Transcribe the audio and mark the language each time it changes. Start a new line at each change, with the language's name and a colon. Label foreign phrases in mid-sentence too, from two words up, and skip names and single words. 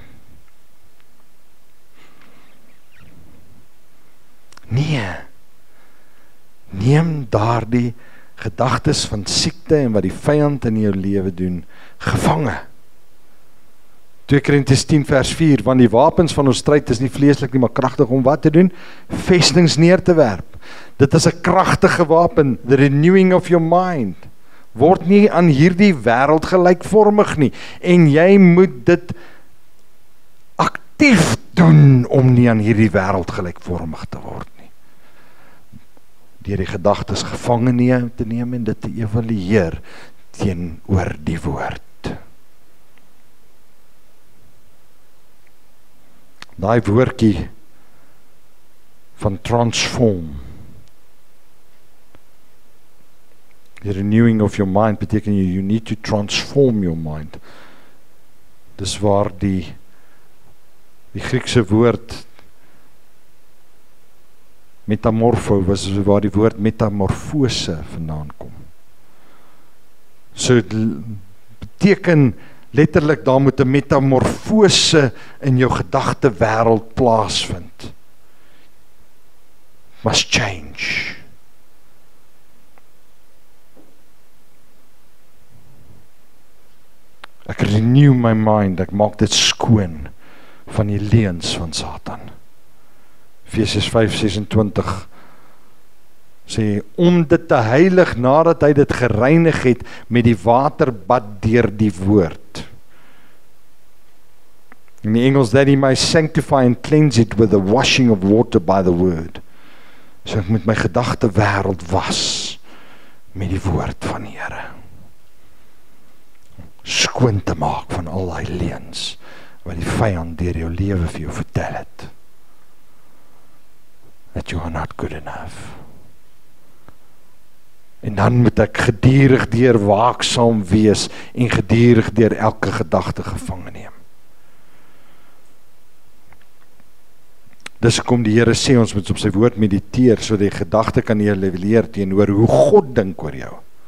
Afrikaans: Nee, neem daardie gedagtes van siekte en wat die vyand in jou lewe doen, gevange. 2 Korintiërs 10 vers 4, want die wapens van ons stryd is nie vleeslik nie, maar kragtig om wat te doen? Vestings neer te werp. Dit is 'n kragtige wapen,
English: the renewing of your mind.
Afrikaans: Word nie aan hierdie wêreld gelykvormig nie, en jy moet dit aktief doen om nie aan hierdie wêreld gelykvormig te word nie. Deur die gedagtes gevange te neem en dit te evalueer teenoor die woord. Daai woordjie van transform.
English: The renewing of your mind beteken you need to transform your mind.
Afrikaans: Dis waar die Griekse woord metamorfo was, waar die woord metamorfose vandaan kom. So dit beteken letterlik daar moet 'n metamorfose in jou gedagte wêreld plaasvind.
English: Must change.
Afrikaans: Ek
English: renew my mind,
Afrikaans: ek maak dit skoon van die leuns van Satan. Efesiërs 5:26 Sê, om dit te heilig nadat hy dit gereinig het met die waterbad deur die woord. In die Engels,
English: that he may sanctify and cleanse it with the washing of water by the word.
Afrikaans: So ek moet my gedagte wêreld was met die woord van die Here. Skoon te maak van al daai leuns wat die vyand deur jou lewe vir jou vertel het.
English: That you are not good enough.
Afrikaans: En dan moet ek gedurig deur waaksaam wees en gedurig deur elke gedagte gevange neem. Dis hoekom die Here sê ons moet op sy woord mediteer, so die gedagte kan evalueer teenoor hoe God dink oor jou.